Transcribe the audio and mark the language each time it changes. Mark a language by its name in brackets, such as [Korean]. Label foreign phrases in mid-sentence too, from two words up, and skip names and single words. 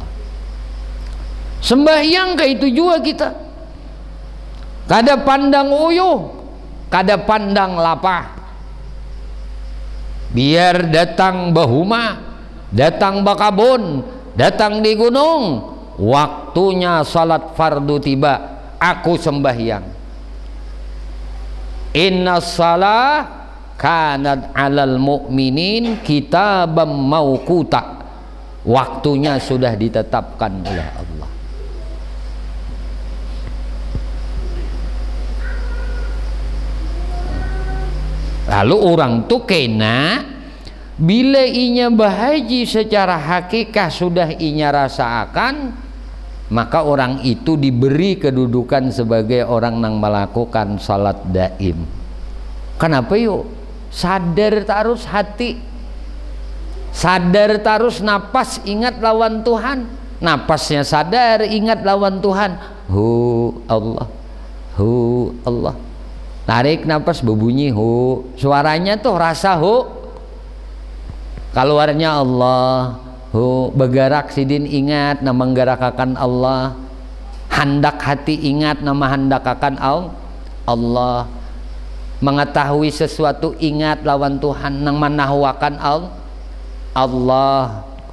[Banjar] Sembahyang kayak itu juga kita, kada pandang uyuh, kada pandang lapah. Biar datang bahuma, datang bakabun, datang di gunung, waktunya salat fardu tiba, aku sembahyang. [Arabic] إن الصلاة كانت على المؤمنين كتابا موقوتا, [Indonesian] waktunya sudah ditetapkan oleh Allah. [Banjar] Lalu orang tuh kena bila inya bahaji secara hakikah sudah inya rasakan, [Indonesian] maka orang itu diberi kedudukan sebagai orang yang melakukan salat daim. Kenapa yuk? Sadar terus hati, sadar terus napas, ingat lawan Tuhan. Napasnya sadar, ingat lawan Tuhan. [Arabic] هو الله هو الله. [Indonesian] Tarik napas berbunyi hu, suaranya tuh rasa hu, keluarnya Allah. Hu, [Banjar] bergerak sidin ingat nama menggerakkan Allah, handak hati ingat nama handakakan Allah, mengetahui sesuatu ingat lawan Tuhan nang manahwakan Allah.